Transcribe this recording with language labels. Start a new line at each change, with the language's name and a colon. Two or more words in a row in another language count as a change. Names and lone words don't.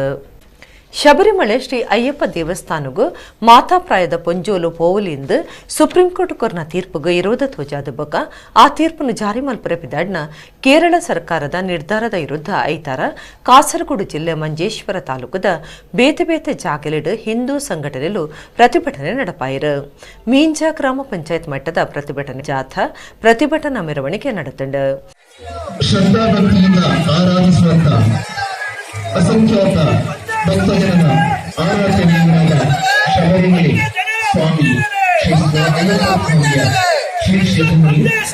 Tulu: ಶಬರಿಮಲೆ ಶ್ರೀ ಅಯ್ಯಪ್ಪ ದೇವಸ್ಥಾನಗೂ ಮಾತಾಪ್ರಾಯದ ಪೊಂಜೋಲು ಪೋವಲಿಂದ ಸುಪ್ರೀಂ ಕೋರ್ಟ್ ಕೊರ್ನ ತೀರ್ಪುಗೂ ವಿರೋಧ ತೋಜಾದ ಬೊಕ ಆ ತೀರ್ಪನ್ನು ಜಾರಿ ಮಲ್ಪುರ ಬಿದ್ದಾಡ್ನ ಕೇರಳ ಸರ್ಕಾರದ ನಿರ್ಧಾರದ ವಿರುದ್ಧ ಐತಾರ ಕಾಸರಗೋಡು ಜಿಲ್ಲೆ ಮಂಜೇಶ್ವರ ತಾಲೂಕದ ಬೇತೆ ಬೇತೆ ಜಾಗಲಿಡು ಹಿಂದೂ ಸಂಘಟನೆಗಳು ಪ್ರತಿಭಟನೆ ನಡಪಾಯಿರು. ಮೀಂಜಾ ಗ್ರಾಮ ಪಂಚಾಯತ್ ಮಟ್ಟದ ಪ್ರತಿಭಟನೆ ಜಾಥಾ ಪ್ರತಿಭಟನಾ ಮೆರವಣಿಗೆ ನಡೆತಂಡು. ಭಕ್ತಜನ ಆರಾಧನೆಯಾದ ಶಬರಿಮಲೆ ಸ್ವಾಮಿ ಶ್ರೀ ಶಬರಿಮಲೆ